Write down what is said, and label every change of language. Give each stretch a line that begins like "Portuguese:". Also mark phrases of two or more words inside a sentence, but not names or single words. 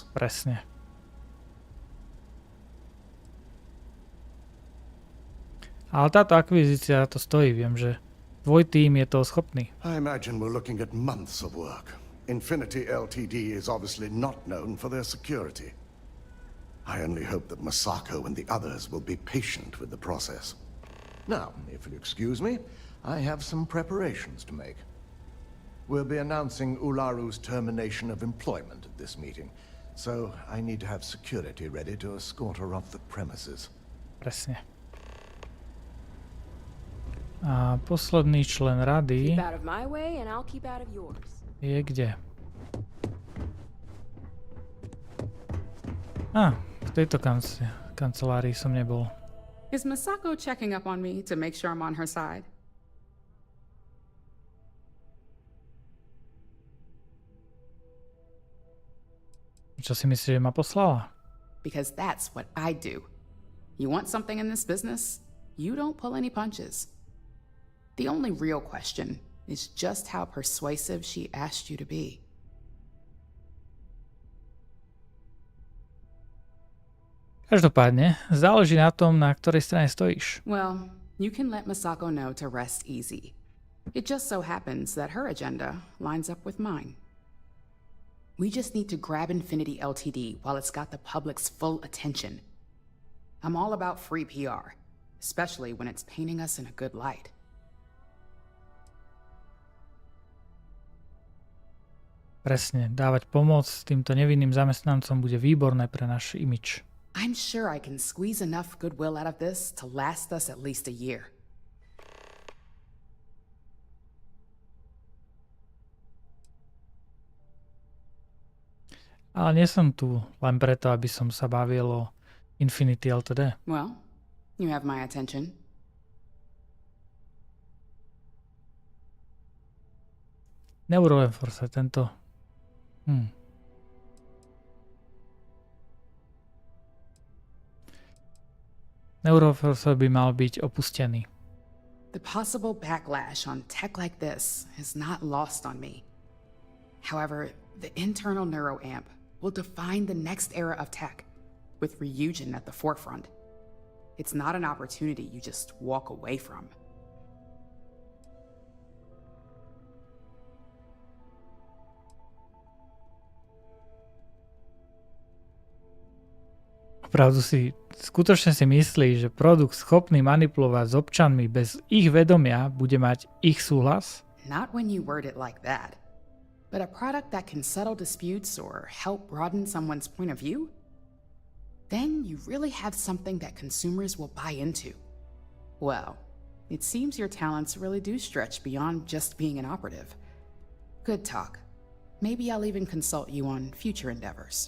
Slovak: Presne. Ale táto akvizícia to stojí. Viem, že tvoj tým je toho schopný.
English: I imagine we're looking at months of work. Infinity Ltd is obviously not known for their security. I only hope that Masako and the others will be patient with the process. Now, if you'll excuse me, I have some preparations to make. We'll be announcing Ularu's termination of employment at this meeting, so I need to have security ready to escort her off the premises.
Slovak: Presne. A posledný člen rady
English: Keep out of my way and I'll keep out of yours.
Slovak: je kde? V tejto kancelárii som nebol.
English: Is Masako checking up on me to make sure I'm on her side?
Slovak: Čo si myslíš, že ma poslala?
English: Because that's what I do. You want something in this business? You don't pull any punches. The only real question is just how persuasive she asked you to be.
Slovak: Každopádne, záleží na tom, na ktorej strane stojíš.
English: Well, you can let Masako know to rest easy. It just so happens that her agenda lines up with mine. We just need to grab Infinity Ltd. While it's got the public's full attention. I'm all about free PR, especially when it's painting us in a good light.
Slovak: Presne, dávať pomoc týmto nevinným zamestnancom bude výborné pre náš imič.
English: I'm sure I can squeeze enough goodwill out of this to last us at least a year.
Slovak: Ale nie som tu len preto, aby som sa bavil o Infinity Ltd.
English: Well, you have my attention.
Slovak: Neuroenforce, tento... Neuroenforce by mal byť opustený.
English: The possible backlash on tech like this is not lost on me. However, the internal neuroamp will define the next era of tech, with Ryujin at the forefront. It's not an opportunity you just walk away from.
Slovak: Opravdu skutočne si myslí, že produkt schopný manipulovať s občanmi bez ich vedomia bude mať ich súhlas?
English: Not when you word it like that. But a product that can settle disputes or help broaden someone's point of view? Then you really have something that consumers will buy into. Well, it seems your talents really do stretch beyond just being an operative. Good talk. Maybe I'll even consult you on future endeavors.